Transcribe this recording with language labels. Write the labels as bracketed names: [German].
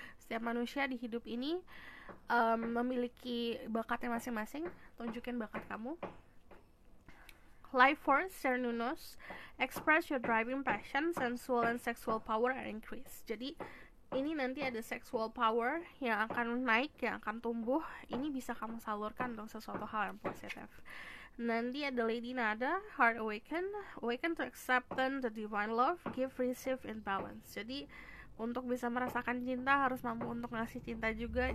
[Indonesian] Setiap manusia di hidup ini memiliki bakatnya masing-masing. Tunjukin bakat kamu. [English] Life force, Cernunnos, express your driving passion, sensual and sexual power are increased. [Indonesian] Jadi ini nanti ada sexual power yang akan naik, yang akan tumbuh. Ini bisa kamu salurkan untuk sesuatu hal yang positif. Nanti ada Lady Nada, [English] heart awaken, awaken to acceptance the divine love, give, receive in balance. [Indonesian] Jadi untuk bisa merasakan cinta harus mampu untuk ngasih cinta juga.